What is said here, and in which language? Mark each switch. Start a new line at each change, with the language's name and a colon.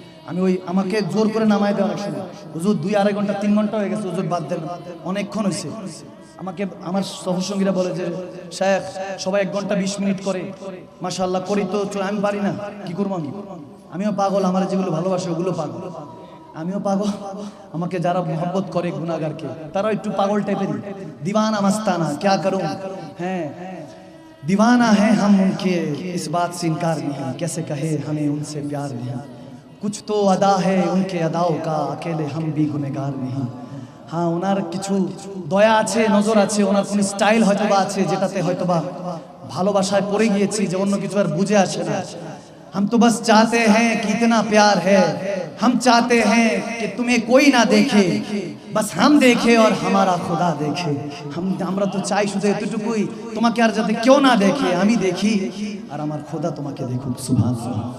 Bangla: আমি আমাকে জোর করে নামাই দেয় অনেক সময়, হুজুর 2-2.5 ঘন্টা 3 ঘন্টা হয়ে গেছে, হুজুর বাদ দেন, অনেকক্ষণ হয়েছে। আমাকে আমার সহসঙ্গীরা বলে যে শেখ সবাই 1 ঘন্টা 20 মিনিট করে, মাশাআল্লাহ করি তো, আমি পারি না, কি করবো? আমিও পাগল, আমার যেগুলো ভালোবাসে ওগুলো পাগল, আমিও পাগল। আমাকে যারা মোহব্বত করে গুনাহগারকে, তারা একটু পাগল টাইপের,
Hindi: दीवाना मस्ताना क्या करूं, हैं दीवाना है हम उनके, इस बात से इनकार नहीं, कैसे कहे हमें उनसे प्यार नहीं, कुछ तो अदा है उनके अदाओं का, अकेले हम भी गुनहगार नहीं।
Bangla: ওনার কিছু দয়া আছে, নজর আছে, ওনার কোন স্টাইল হয়তোবা আছে যেটাতে হয়তোবা ভালোবাসায় পড়ে গিয়েছি যে অন্য কিছু আর বুঝে আসে না।
Hindi: हम तो बस चाहते हैं कि इतना प्यार है, हम चाहते हैं कि तुम्हें कोई ना देखे, बस हम देखे और हमारा खुदा देखे।
Bangla: আমরা তো চাই শুধু এতটুকুই, তোমাকে আর যাতে কেউ না দেখে, আমি দেখি আর আমার খোদা তোমাকে দেখুক। সুবহানাল্লাহ।